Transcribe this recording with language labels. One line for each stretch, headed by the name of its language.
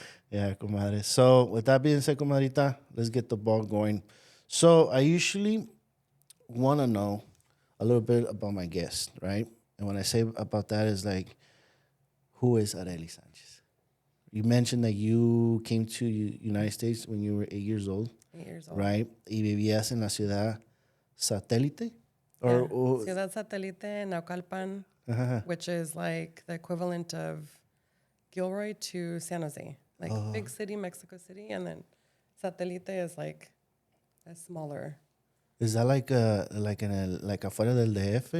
English: Yeah, comadre. So with that being said, comadrita, let's get the ball going. So I usually want to know a little bit about my guest, right? And when I say about that is like, who is Areli Sanchez? You mentioned that you came to United States when you were 8 years old. 8 years old. Right?
Spanish: Y vivías en la ciudad satélite?
English: Yeah. Ciudad Satélite, Naucalpan, which is like the equivalent of Gilroy to San Jose. Like big city, Mexico City, and then Satélite is like a smaller. Is that like afuera del DF?